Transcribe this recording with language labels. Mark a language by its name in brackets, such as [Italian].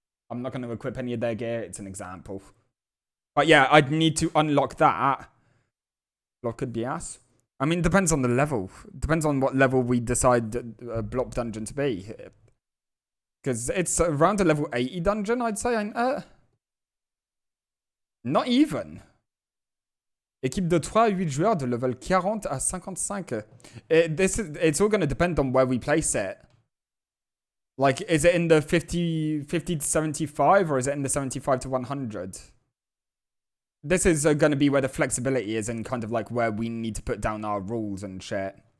[English] I'm not going to equip any of their gear, it's an example. But yeah, I'd need to unlock that. Block could be ass. I mean, depends on the level. Depends on what level we decide a block dungeon to be. Because it's around a level 80 dungeon, I'd say. Not even. [French] Équipe de 3 à 8 joueurs de level 40 à 55. [English] It's all going to depend on where we place it. Like, is it in the 50 to 75 or is it in the 75 to 100? This is going to be where the flexibility is and kind of like where we need to put down our rules and shit.